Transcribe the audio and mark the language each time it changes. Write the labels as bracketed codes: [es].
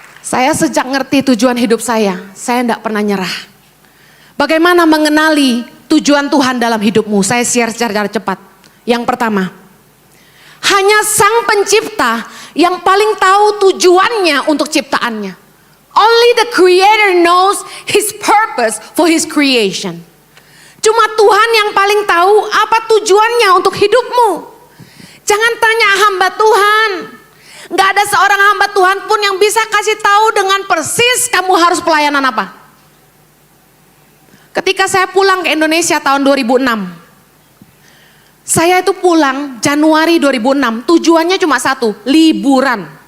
[id] Saya sejak ngerti tujuan hidup saya tidak pernah nyerah. Bagaimana mengenali tujuan Tuhan dalam hidupmu? Saya share secara cepat. Yang pertama, hanya Sang Pencipta yang paling tahu tujuannya untuk ciptaannya. [en] Only the Creator knows His purpose for His creation. [id] Cuma Tuhan yang paling tahu apa tujuannya untuk hidupmu. Jangan tanya hamba Tuhan. Gak ada seorang hamba Tuhan pun yang bisa kasih tahu dengan persis kamu harus pelayanan apa. Ketika saya pulang ke Indonesia tahun 2006, saya itu pulang Januari 2006, tujuannya cuma satu, liburan.